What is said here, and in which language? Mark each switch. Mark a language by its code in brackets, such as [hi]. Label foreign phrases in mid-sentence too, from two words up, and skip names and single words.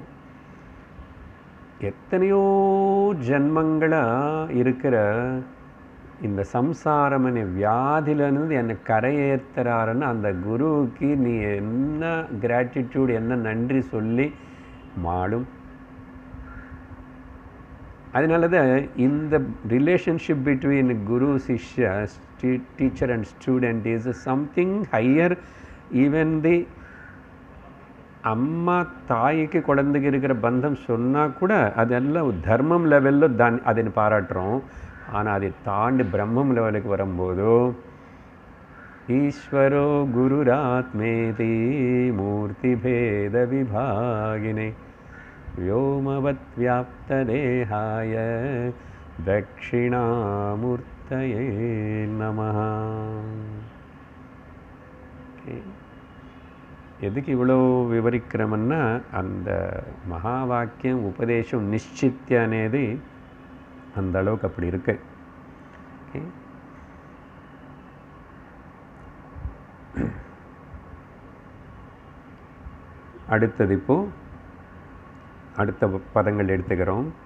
[ta] எத்தனையோ ஜென்மங்களாக இருக்கிற இந்த சம்சாரமனை வியாதியிலிருந்து என்னை கரையேற்றுறாருன்னு அந்த குருவுக்கு நீ என்ன கிராட்டிடியூட், என்ன நன்றி சொல்லி மாடும். அதனால தான் இந்த [en] relationship between [sa] गुरु शिष्य [en] teacher and student is something higher. even the [ta] அம்மா தாய்க்கு குழந்தைக்கு இருக்கிற பந்தம் சொன்னால் கூட அதெல்லாம் தர்மம் லெவலில் அதனை பாராட்டுறோம். ஆனால் அதை தாண்டி பிரம்மம் லெவலுக்கு வரும்போதோ [sa] ईश्वरो गुरुरात्मेति मूर्ति भेद विभागिने व्योमवत् व्याप्तदेहाय दक्षिणामूर्तये नमः. [ta] எதுக்கு இவ்வளோ விவரிக்கிறோம்னா அந்த மகா வாக்கியம் உபதேசம் நிச்சித்ய అనేది அந்த அளவுக்கு அப்படி இருக்கு. அடுத்தது இப்போ அடுத்த பதங்கள் எடுத்துக்கிறோம்.